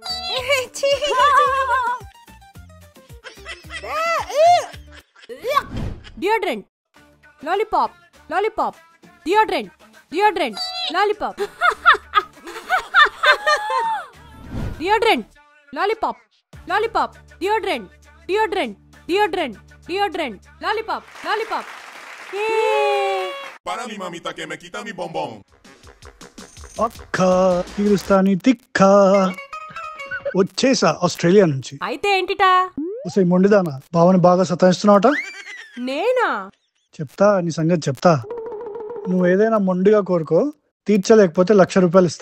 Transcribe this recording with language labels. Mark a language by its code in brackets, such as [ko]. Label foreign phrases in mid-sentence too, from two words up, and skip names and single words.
[te] డియోడ్రెంట్, లాలీపాప్, లాలీపాప్, డియోడ్రెంట్, డియోడ్రెంట్, లాలీపాప్, డియోడ్రెంట్, లాలీపాప్, లాలీపాప్, డియోడ్రెంట్, డియోడ్రెంట్, డియోడ్రెంట్, డియోడ్రెంట్, లాలీపాప్, లాలీపాప్. [es] Para mi mamita que me quita mi bombón. [te] అక్క పీలుస్తాని తిక్క వచ్చేసా ఆస్ట్రేలియా నుంచి. అయితే ఏంటిటా? ఒసే మొండిదానా, బావని బాగా సతాయిస్తున్నావట. నేనా? చెప్తా నీ సంగతి చెప్తా. నువ్వు ఏదైనా మొండిగా కోరుకో, తీర్చలేకపోతే ₹1,00,000 ఇస్తా.